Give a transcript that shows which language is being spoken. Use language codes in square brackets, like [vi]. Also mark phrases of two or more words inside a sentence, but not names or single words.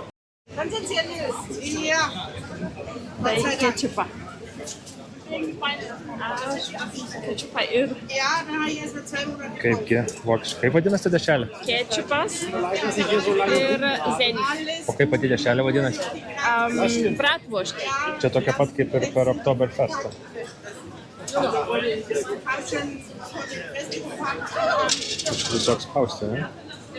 [de] Dann sind sie erlöst. Ja. [lt] Ketchupa. Ketchupa ir. [de] Ja, dann habe ich erst mal 2 Monate. [lt] Kaipgi vokiškai. Kaip vadinasi dešrelė? Ketchupas ir zenis. O kaip pati dešrelė vadinasi? Bratwurst. Čia tokia pat kaip ir per Oktoberfestą. Tiesiog spausti, ne?